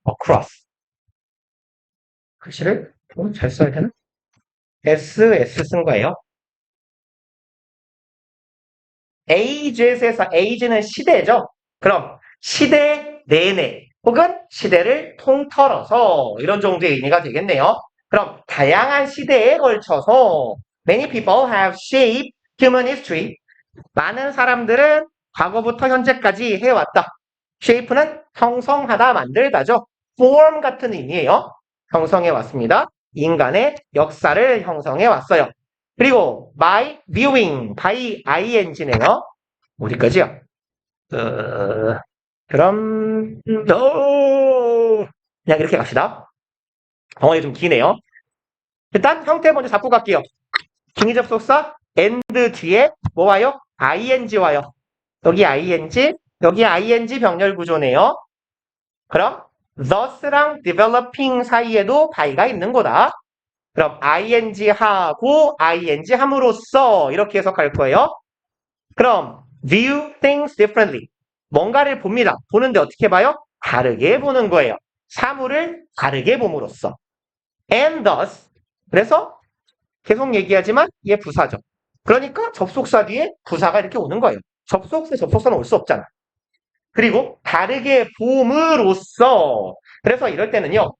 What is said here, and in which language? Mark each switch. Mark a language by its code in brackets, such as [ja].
[ko] across. 글씨를 잘 써야 되나? SS 쓴 거예요. ages에서 age는 시대죠. 그럼 시대 내내 혹은 시대를 통틀어서 이런 정도의 의미가 되겠네요. 그럼 다양한 시대에 걸쳐서 [en] many people have shaped human history. [ko] 많은 사람들은 과거부터 현재까지 해왔다. shape는 형성하다, 만들다죠. form 같은 의미예요. 형성해 왔습니다. 인간의 역사를 형성해 왔어요. 그리고 by viewing, by ing네요. 어디까지요? 그럼 그냥 이렇게 갑시다. 덩어리 좀 기네요. 일단 형태 먼저 잡고 갈게요. 중의접속사 and 뒤에 뭐 와요? ing 와요. 여기 ing, 여기 ing 병렬 구조네요. 그럼 thus랑 developing 사이에도 by가 있는 거다. 그럼 ing 하고 ing 함으로써 이렇게 해석할 거예요. 그럼 [en] view things differently. [ko] 뭔가를 봅니다. 보는데 어떻게 봐요? 다르게 보는 거예요. 사물을 다르게 봄으로써. [en] And thus. [ko] 그래서 계속 얘기하지만 얘 부사죠. 그러니까 접속사 뒤에 부사가 이렇게 오는 거예요. 접속사는 올 수 없잖아. 그리고 다르게 봄으로써. 그래서 이럴 때는요.